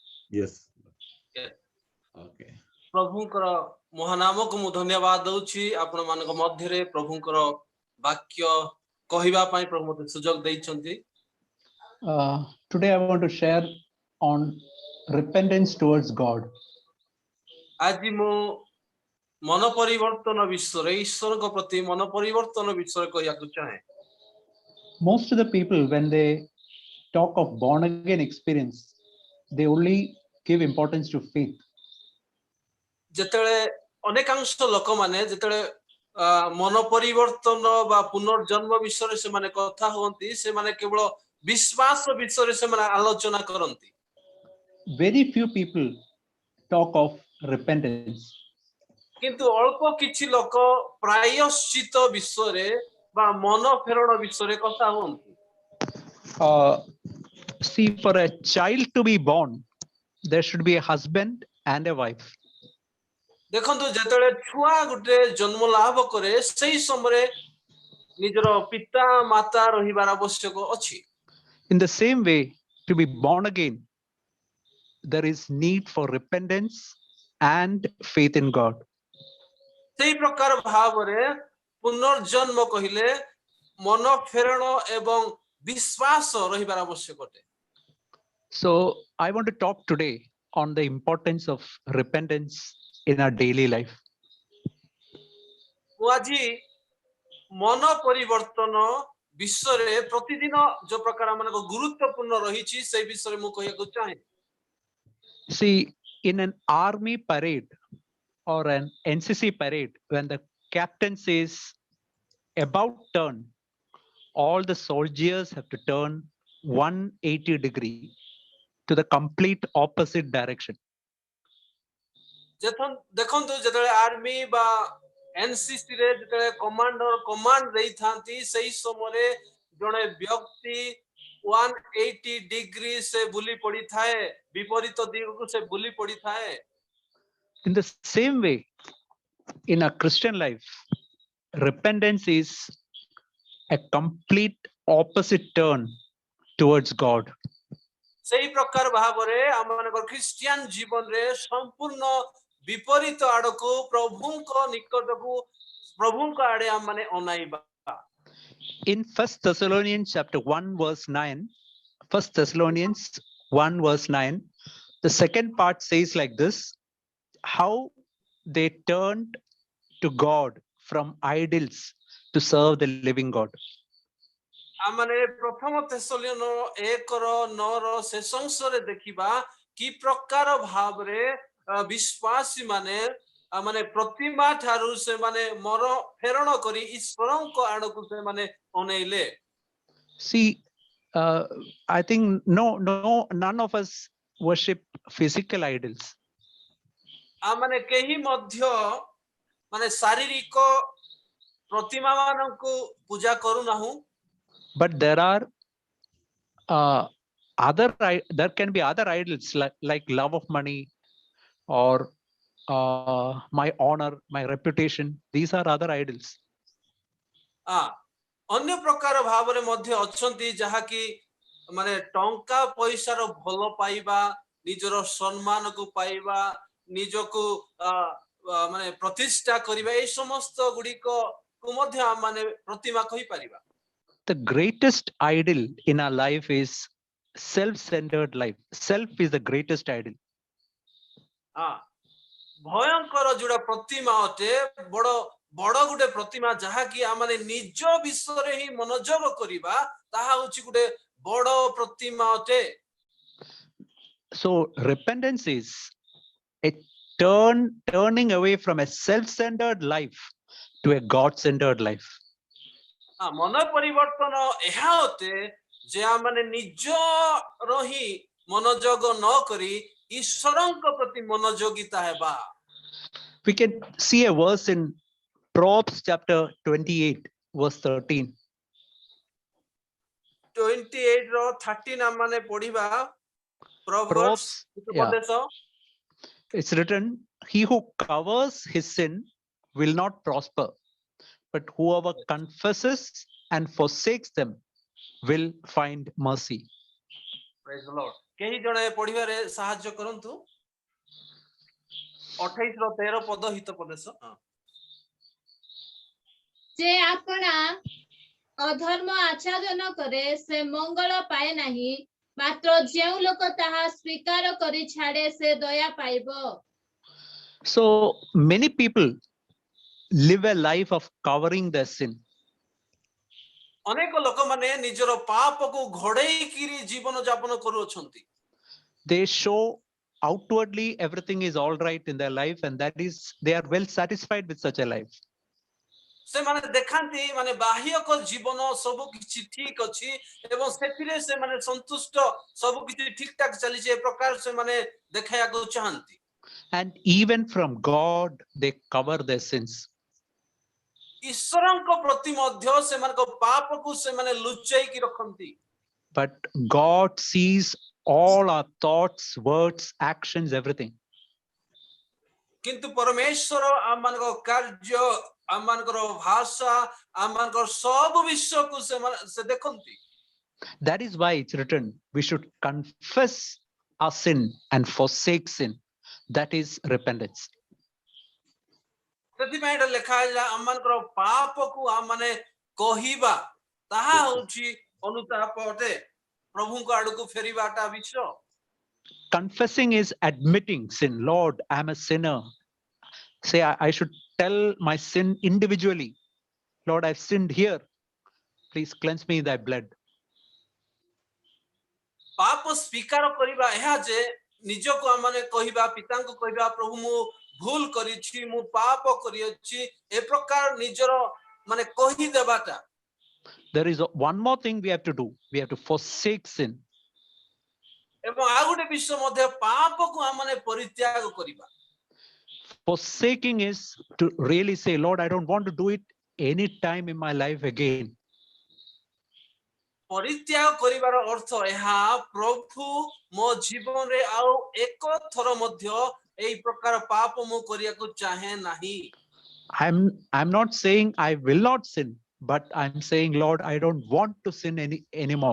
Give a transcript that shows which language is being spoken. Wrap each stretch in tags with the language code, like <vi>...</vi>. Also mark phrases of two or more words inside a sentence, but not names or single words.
<en>Yes. Yes. Okay.</en> <or>ପ୍ରଭୁଙ୍କର ମହାନାମକୁ ମୁଁ ଧନ୍ୟବାଦ ଦଉଛି ଆପଣମାନଙ୍କ ମଧ୍ୟରେ ପ୍ରଭୁଙ୍କର ବାକ୍ୟ କହିବା ପାଇଁ ପ୍ରଭୁ ମୋତେ ସୁଯୋଗ ଦେଇଛନ୍ତି।</or> <en>Today I want to share on repentance towards God.</en> <or>ଆଜି ମୁଁ ମନ ପରିବର୍ତ୍ତନ ବିଷୟରେ ଈଶ୍ୱରଙ୍କ ପ୍ରତି ମନ ପରିବର୍ତ୍ତନ ବିଷୟରେ କହିବାକୁ ଚାହେଁ।</or> <en>Most of the people, when they talk of born again experience, they only give importance to faith.</en> <or>ଯେତେବେଳେ ଅନେକାଂଶ ଲୋକମାନେ ଯେତେବେଳେ ମନ ପରିବର୍ତ୍ତନ ବା ପୁନର୍ଜନ୍ମ ବିଷୟରେ ସେମାନେ କଥା ହୁଅନ୍ତି, ସେମାନେ କେବଳ ବିଶ୍ୱାସ ବିଷୟରେ ସେମାନେ ଆଲୋଚନା କରନ୍ତି।</or> <en>Very few people talk of repentance.</en> <or>କିନ୍ତୁ ଅଳ୍ପ କିଛି ଲୋକ ପ୍ରାୟଶ୍ଚିତ ବିଷୟରେ ବା ମନ ଫେରଣ ବିଷୟରେ କଥା ହୁଅନ୍ତି।</or> <en>See, for a child to be born, there should be a husband and a wife.</en> <or>ଦେଖନ୍ତୁ ଯେତେବେଳେ ଛୁଆ ଗୋଟେ ଜନ୍ମ ଲାଭ କରେ ସେହି ସମୟରେ ନିଜର ପିତା ମାତା ରହିବାର ଆବଶ୍ୟକ ଅଛି।</or> <en>In the same way, to be born again, there is need for repentance and faith in God.</en> <or>ସେହି ପ୍ରକାର ଭାବରେ ପୁନର୍ଜନ୍ମ କହିଲେ ମନ ଫେରଣ ଏବଂ ବିଶ୍ୱାସ ରହିବାର ଆବଶ୍ୟକ ଅଟେ।</or> <en>So I want to talk today on the importance of repentance in our daily life.</en> <or>ମୁଁ ଆଜି ମନ ପରିବର୍ତ୍ତନ ବିଷୟରେ ପ୍ରତିଦିନ ଯୋଉ ପ୍ରକାର ଆମମାନଙ୍କ ଗୁରୁତ୍ୱପୂର୍ଣ୍ଣ ରହିଛି ସେହି ବିଷୟରେ ମୁଁ କହିବାକୁ ଚାହେଁ।</or> <en>See, in an army parade or an NCC parade, when the captain says about turn, all the soldiers have to turn 180 degree to the complete opposite direction.</en> <or>ଦେଖନ୍ତୁ ଯେତେବେଳେ ଆର୍ମି ବା ଏନସିସି ରେ ଯେତେବେଳେ</or> <en>commander command</en> <or>ଦେଇଥାନ୍ତି ସେହି ସମୟରେ ଜଣେ ବ୍ୟକ୍ତି 180 ଡିଗ୍ରୀ ସେ ବୁଲି ପଡ଼ିଥାଏ, ବିପରୀତ ଦିଗକୁ ସେ ବୁଲି ପଡ଼ିଥାଏ।</or> <en>In the same way, in a Christian life, repentance is a complete opposite turn towards God.</en> <or>ସେହି ପ୍ରକାର ଭାବରେ ଆମମାନଙ୍କର ଖ୍ରୀଷ୍ଟିଆନ ଜୀବନରେ ସମ୍ପୂର୍ଣ୍ଣ ବିପରୀତ ଆଡ଼କୁ ପ୍ରଭୁଙ୍କ ନିକଟକୁ ପ୍ରଭୁଙ୍କ ଆଡ଼େ ଆମମାନେ ଅନାଇବା।</or> <en>In 1 Thessalonians chapter 1 verse 9, 1 Thessalonians 1 verse 9, the second part says like this: how they turned to God from idols to serve the living God.</en> <or>ଆମମାନେ ପ୍ରଥମ ତେସଲୋନିୟ 1:9 ଶେଷ ଅଂଶରେ ଦେଖିବା କି ପ୍ରକାର ଭାବରେ ବିଶ୍ୱାସୀ ମାନେ ପ୍ରତିମା ଠାରୁ ସେମାନେ ମର ଫେରଣ କରି ଈଶ୍ୱରଙ୍କ ଆଡ଼କୁ ସେମାନେ ଅନେଇଲେ।</or> <en>See, I think none of us worship physical idols.</en> <or>ଆମମାନେ କେହି ମଧ୍ୟ ମାନେ ଶାରୀରିକ ପ୍ରତିମା ମାନଙ୍କୁ ପୂଜା କରୁନାହୁଁ।</or> <en>But there are there can be other idols like love of money or my honor, my reputation. These are other idols.</en> <or>ଅନ୍ୟ ପ୍ରକାର ଭାବରେ ମଧ୍ୟ ଅଛନ୍ତି ଯାହାକି ମାନେ ଟଙ୍କା ପଇସାର ଭଲ ପାଇବା, ନିଜର ସମ୍ମାନକୁ ପାଇବା, ନିଜକୁ ମାନେ ପ୍ରତିଷ୍ଠା କରିବା, এই ସମସ୍ତ ଗୁଡ଼ିକକୁ ମଧ୍ୟ ଆମେ ପ୍ରତିମା କହିପାରିବା।</or> <en>The greatest idol in our life is self-centered life. Self is the greatest idol.</en> <or>ଭୟଙ୍କର ଯୋଉଟା ପ୍ରତିମା ଅଟେ, ବଡ଼ ଗୋଟେ ପ୍ରତିମା ଯାହାକି ଆମେ ନିଜ ବିଷୟରେ ହିଁ ମନୋଯୋଗ କରିବା, ତାହା ହେଉଛି ଗୋଟେ ବଡ଼ ପ୍ରତିମା ଅଟେ।</or> <en>So repentance is a turning away from a self-centered life to a God-centered life.</en> <or>ମନ ପରିବର୍ତ୍ତନ ଏହା ଅଟେ ଯେ ଆମେ ନିଜର ହିଁ ମନୋଯୋଗ ନ କରି ଈଶ୍ୱରଙ୍କ ପ୍ରତି ମନୋଯୋଗିତା ହେବା।</or> <en>We can see a verse in Proverbs chapter 28 verse 13.</en> <or>28 ର 13 ଆମେ ପଢିବା।</or> <en>Proverbs, yeah. It's written, he who covers his sin will not prosper, but whoever confesses and forsakes them will find mercy. Praise the Lord.</en> <or>କେହି ଜଣେ ପଢିବାରେ ସାହାଯ୍ୟ କରନ୍ତୁ 28 ର 13 ପଦ ହିତୋପଦେଶ। ଯେ ଆପଣା ଅଧର୍ମ ଆଚ୍ଛାଦନ କରେ ସେ ମଙ୍ଗଳ ପାଏ ନାହିଁ, ମାତ୍ର ଯେଉଁ ଲୋକ ତାହା ସ୍ୱୀକାର କରି ଛାଡ଼େ ସେ ଦୟା ପାଇବ।</or> <en>So many people live a life of covering their sin.</en> <or>ଅନେକ ଲୋକମାନେ ନିଜର ପାପକୁ ଘୋଡେଇକିରି ଜୀବନ ଯାପନ କରୁଅଛନ୍ତି।</or> <en>They show outwardly everything is all right in their life, and that is they are well satisfied with such a life.</en> <or>ସେମାନେ ଦେଖାନ୍ତି ମାନେ ବାହ୍ୟକ ଜୀବନ ସବୁ କିଛି ଠିକ ଅଛି ଏବଂ ସେଥିରେ ସେମାନେ ସନ୍ତୁଷ୍ଟ, ସବୁ କିଛି ଠିକ ଠାକ ଚାଲିଛି ଏ ପ୍ରକାର ସେମାନେ ଦେଖାଇବାକୁ ଚାହାନ୍ତି।</or> <en>And even from God they cover their sins.</en> <or>ଈଶ୍ୱରଙ୍କ ପ୍ରତି ମଧ୍ୟ ସେମାନଙ୍କ ପାପକୁ ସେମାନେ ଲୁଚେଇକି ରଖନ୍ତି।</or> <en>But God sees all our thoughts, words, actions, everything.</en> <or>କିନ୍ତୁ ପରମେଶ୍ୱର ଆମମାନଙ୍କ କାର୍ଯ୍ୟ, ଆମମାନଙ୍କର ଭାଷା, ଆମମାନଙ୍କର ସବୁ ବିଷୟକୁ ସେ ଦେଖନ୍ତି।</or> <en>That is why it's written, we should confess our sin and forsake sin. That is repentance.</en> <or>ସେଥିପାଇଁ ଏଟା ଲେଖା ହେଇଲା ଆମମାନଙ୍କର ପାପକୁ ଆମମାନେ କହିବା, ତାହା ହେଉଛି ଅନୁତାପ ଅଟେ, ପ୍ରଭୁଙ୍କ ଆଡକୁ ଫେରିବାଟା ବିଷୟ।</or> <en>Confessing is admitting sin. Lord, I'm a sinner. Say, I should tell my sin individually. Lord, I've sinned here. Please cleanse me in thy blood.</en> <or>ପାପ ସ୍ୱୀକାର କରିବା ଏହା ଯେ ନିଜକୁ ଆମମାନେ କହିବା, ପିତାଙ୍କୁ କହିବା, ପ୍ରଭୁ ମୁଁ ଭୁଲ କରିଛି, ମୁଁ ପାପ କରିଅଛି, ଏ ପ୍ରକାର ନିଜର ମାନେ କହିଦେବାଟା।</or> <en>There is one more thing we have to do. We have to forsake sin.</en> <or>ଏବଂ ଆଉ ଗୋଟେ ବିଷୟ ମଧ୍ୟ ପାପକୁ ଆମମାନେ ପରିତ୍ୟାଗ କରିବା।</or> <en>Forsaking is to really say, Lord, I don't want to do it any time in my life again.</en> <or>ପରିତ୍ୟାଗ କରିବାର ଅର୍ଥ ଏହା, ପ୍ରଭୁ ମୋ ଜୀବନରେ ଆଉ ଏକ ଥର ମଧ୍ୟ ଏହି ପ୍ରକାର ପାପ ମୁଁ କରିବାକୁ ଚାହେଁ ନାହିଁ।</or> <en>I'm not saying I will not sin, but I'm saying, Lord, I don't want to sin anymore.</en>